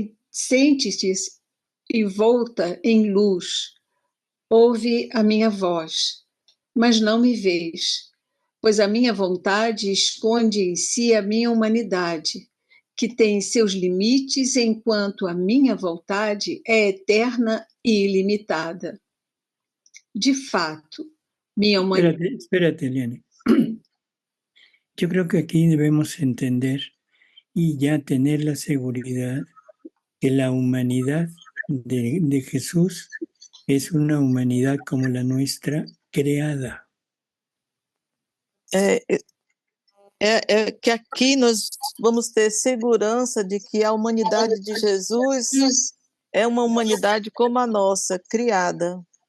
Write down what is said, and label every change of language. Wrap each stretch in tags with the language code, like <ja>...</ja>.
<pt>Sente-se e volta em luz, ouve a minha voz, mas não me vês, pois a minha vontade esconde em si a minha humanidade, que tem seus limites, enquanto a minha vontade é eterna e ilimitada. De fato, minha humanidade...</pt> <es>Espérate, Eliane. Yo creo que aquí debemos entender y ya tener la seguridad que la humanidad de Jesús es una humanidad como la nuestra, creada.</es> <pt>Que aqui nós vamos ter segurança de que a humanidade de Jesus é uma humanidade como a nossa, criada.</pt>